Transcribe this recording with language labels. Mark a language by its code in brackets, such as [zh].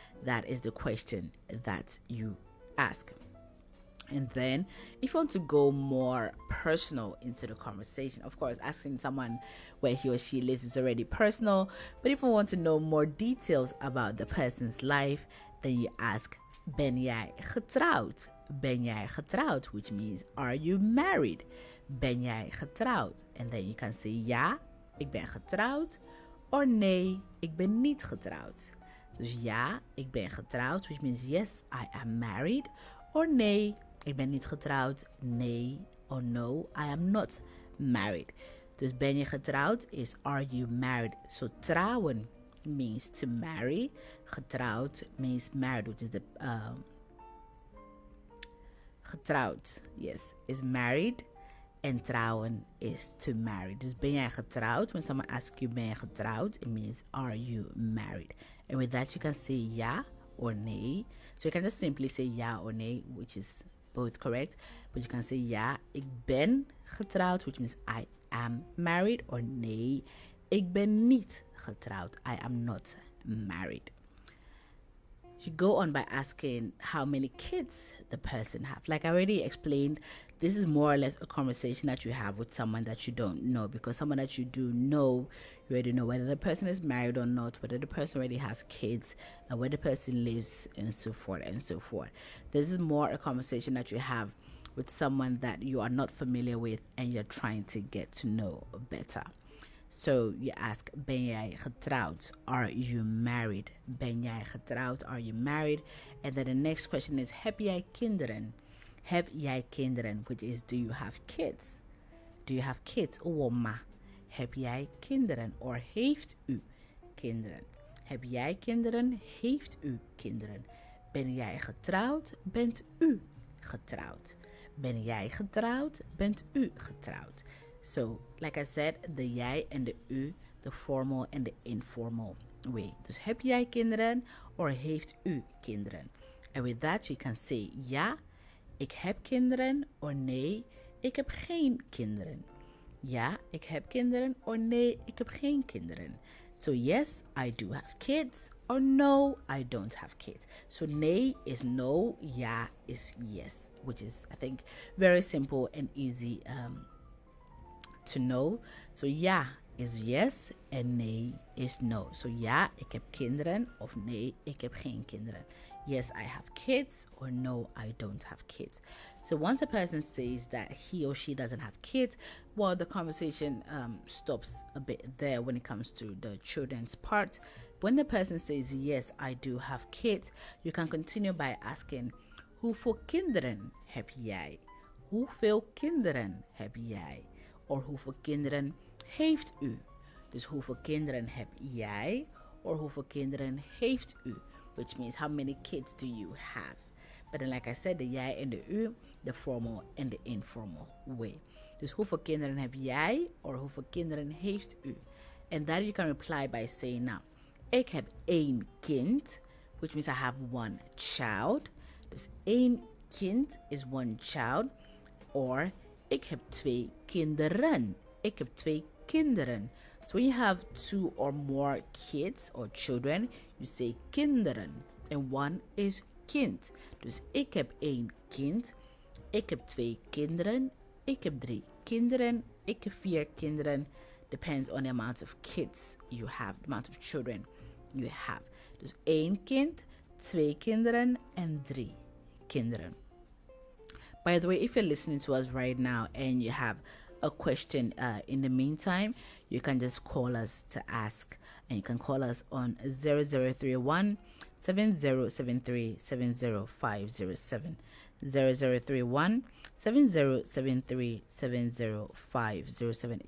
[en] That is the question that you ask. And then if you want to go more personal into the conversation, of course, asking someone where he or she lives is already personal. But if you want to know more details about the person's life, then you ask, [nl] ben jij getrouwd? Ben jij getrouwd? [en] Which means, are you married? [nl] Ben jij getrouwd? [en] And then you can say, [nl] ja, ik ben getrouwd. Or nee, ik ben niet getrouwd. Dus ja, ik ben getrouwd, [en] which means yes, I am married. [nl] Or nee, ik ben niet getrouwd. [en] Nee, or no, I am not married. [nl] Dus ben je getrouwd [en] is are you married? So trouwen means to marry. Getrouwd means married, which is the getrouwd, yes, is married. [nl] En trouwen [en] is to marry. [nl] Dus ben jij getrouwd? [en] When someone asks you [nl] ben je getrouwd, [en] it means are you married? And with that you can say ja or nee. So you can just simply say ja or nee, which is both correct. But you can say [nl] ja, ik ben getrouwd, [en] which means I am married. [nl] Or nee, ik ben niet getrouwd. [en] I am not married. You go on by asking how many kids the person have. Like I already explained, this is more or less a conversation that you have with someone that you don't know, because someone that you do know, you already know whether the person is married or not, whether the person already has kids, and where the person lives, and so forth and so forth. This is more a conversation that you have with someone that you are not familiar with and you're trying to get to know better. So you ask, [nl] ben jij getrouwd? [en] Are you married? [nl] Ben jij getrouwd? [en] Are you married? And then the next question is, [nl] heb jij kinderen? Heb jij kinderen? [en] Which is, do you have kids? Do you have kids? Oma. [nl] Heb jij kinderen? Or heeft u kinderen? Heb jij kinderen? Heeft u kinderen? Ben jij getrouwd? Bent u getrouwd? Ben jij getrouwd? Bent u getrouwd? [en] So, like I said, the jij and the u, the formal and the informal way. [nl] Dus heb jij kinderen or heeft u kinderen? [en] And with that you can say [nl] ja, ik heb kinderen, or nee, ik heb geen kinderen. Ja, ik heb kinderen, or nee, ik heb geen kinderen. [en] So yes, I do have kids, or no, I don't have kids. So nee is no, ja is yes, which is, I think, very simple and easy to know. So ja is yes en nee is no. [nl] So ja, ik heb kinderen, of nee, ik heb geen kinderen. [en] Yes, I have kids, or no, I don't have kids. So once a person says that he or she doesn't have kids, well, the conversation stops a bit there when it comes to the children's part. When the person says, yes, I do have kids, you can continue by asking, [nl] hoeveel kinderen heb jij? Hoeveel kinderen heb jij? Or hoeveel kinderen heeft u? Dus hoeveel kinderen heb jij? Or hoeveel kinderen heeft u? [en] Which means, how many kids do you have? But then, like I said, the jij and the u, the formal and the informal way. [nl] Dus hoeveel kinderen heb jij? Or hoeveel kinderen heeft u? [en] And that you can reply by saying, now, [nl] ik heb één kind, [en] which means I have one child. [nl] Dus één kind [en] is one child. [nl] Or, ik heb twee kinderen. Ik heb twee kinderen. [en] So when you have two or more kids or children, you say kinderen. And one is kind. [nl] Dus ik heb één kind. Ik heb twee kinderen. Ik heb drie kinderen. Ik heb vier kinderen. [en] Depends on the amount of kids you have, the amount of children you have. [nl] Dus één kind, twee kinderen en drie kinderen. [en] By the way, if you're listening to us right now and you have a question in the meantime, you can just call us to ask, and you can call us on 0031 7073 70507 0031 7073 70507.